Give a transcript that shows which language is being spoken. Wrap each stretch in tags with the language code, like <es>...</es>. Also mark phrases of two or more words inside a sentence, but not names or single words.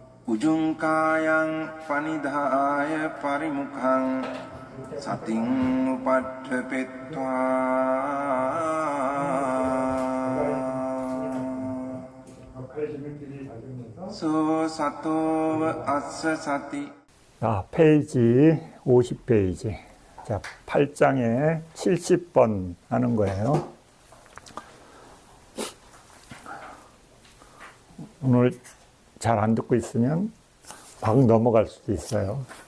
<pi>උජුංකායං පනිදාය පරිමුඛං සතින් උපට්ඨපෙත්වා 소 සතෝව අස්ස සති.</pi> <ko>자, 페이지 50페이지. 자, 8장에 70번 하는 거예요. 오늘 잘 안 듣고 있으면 막 넘어갈 수도 있어요.</ko>